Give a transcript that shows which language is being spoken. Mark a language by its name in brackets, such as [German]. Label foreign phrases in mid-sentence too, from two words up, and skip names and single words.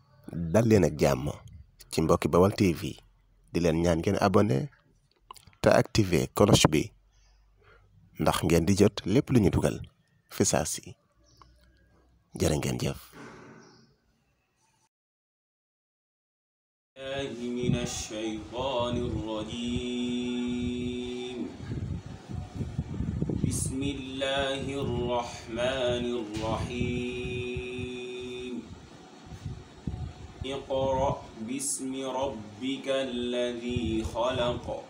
[Wolof] dal leen ak jàmm ci mbokki Baol TV di leen ñaan ngeen abonné te activer cloche bi ndax ngeen di jot lépp lu ñu dugal fi saa si jërë ngeen jëf. [Arabic] من الشيطان الرجيم بسم الله الرحمن الرحيم اقرأ باسم ربك الذي خلق